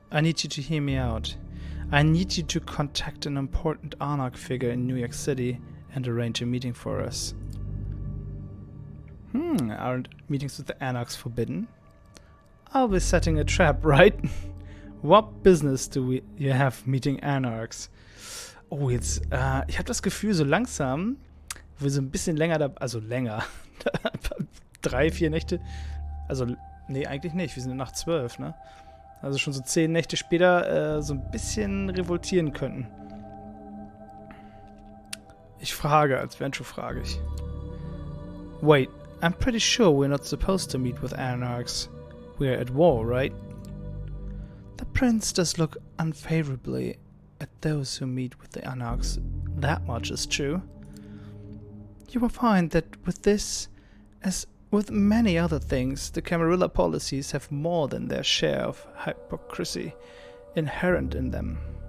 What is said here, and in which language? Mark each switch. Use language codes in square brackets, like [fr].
[en] I need you to hear me out. I need you to contact an important Anarch figure in New York City and arrange a meeting for us. Aren't meetings with the Anarchs forbidden? I'll be setting a trap, right? What business do you have meeting Anarchs? [de] Oh, jetzt, ich habe das Gefühl, so langsam, wo wir so ein bisschen länger da, also länger, 3, 4 Nächte, also, nee, eigentlich nicht, wir sind nach 12, ne? Also schon so 10 Nächte später so ein bisschen revoltieren könnten. Ich frage, als Venture frage ich. [en] Wait, I'm pretty sure we're not supposed to meet with Anarchs. We're at war, right? The prince does look unfavorably at those who meet with the Anarchs. That much is true. You will find that with this, as with many other things, the Camarilla policies have more than their share of hypocrisy inherent in them.